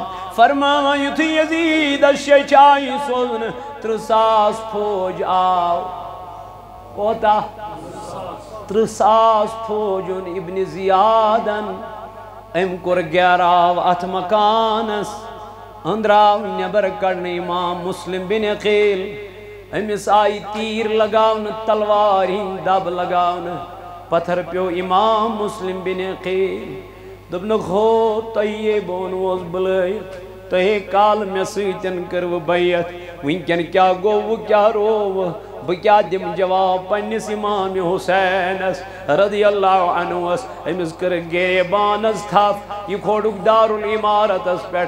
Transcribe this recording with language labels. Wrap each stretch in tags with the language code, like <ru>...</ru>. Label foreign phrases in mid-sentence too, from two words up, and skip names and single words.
<ks>فرماوان یُتھُے یزیٖدس شیٚچھ آیہِ سوزنہٕ 30,000 فوج آو. کوتاہ؟ 30,000 فوج اوٚن ابن زیادن. أمۍ کوٚر گیراو اتھ مکانس أنٛدراو نٮ۪بر کڑنہٕ امام مسلم بن عقیل. أمِس آیہِ تیٖر لگاونہٕ تلوارِ ہٕنٛدۍ دب لگاونہٕ. پتھر پیوٚو امام مسلم بن عقیل. دوٚپنکھ ہو تۄہے بہٕ ووٚنوس بُلٲیِتھ تۄہے کالہٕ مےٚ سۭتۍ کٔروٕ بیعت وٕنۍکٮ۪ن کیٛاہ گوٚو وٕ کیٛاہ رووٕ بہٕ کیٛاہ دِمہٕ جواب پنٛنِس امام حُسینس</ks> <ar>رضی اللہ عنہس.</ar> <ks>أمِس کٔرٕکھ گریبانس تھپھ یہِ کھولُکھ دارالعمارتس پٮ۪ٹھ.</ks>